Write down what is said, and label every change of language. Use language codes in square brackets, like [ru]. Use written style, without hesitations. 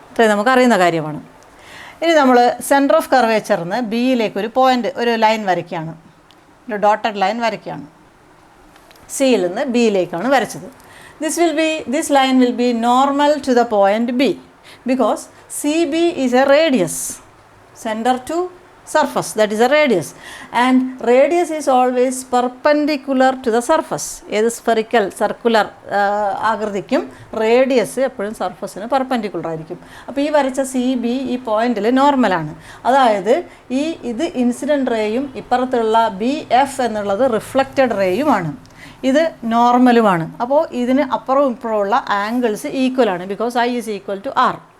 [ml] ഇത്രയും നമുക്ക് അറിയുന്ന കാര്യമാണ്. ഇനി നമ്മൾ സെൻറ്റർ ഓഫ് കർവേച്ചറിന് ബിയിലേക്ക് ഒരു ലൈൻ വരയ്ക്കുകയാണ്, ഒരു ഡോട്ടഡ് ലൈൻ വരയ്ക്കുകയാണ്. സിയിൽ നിന്ന് ബിയിലേക്കാണ് വരച്ചത്. [en] This line will be normal to the point B because CB is a radius. Center to surface, that is a radius, and radius is always perpendicular to the surface. [ml] ഏത് spherical circular ആകൃതിക്കും radius എപ്പോഴും സർഫസിന് perpendicular ആയിരിക്കും. അപ്പോൾ ഈ വരച്ച CB ഈ പോയിന്റിൽ നോർമലാണ്. അതായത് ഇത് ഇൻസിഡൻറ്റ് റേയും ഇപ്പുറത്തുള്ള BF എന്നുള്ളത് റിഫ്ലക്റ്റഡ് റേയുമാണ്. ഇത് നോർമലുമാണ്. അപ്പോൾ ഇതിന് അപ്പുറവും ഇപ്പുറമുള്ള angles ഈക്വലാണ് [en] Because I is equal to R.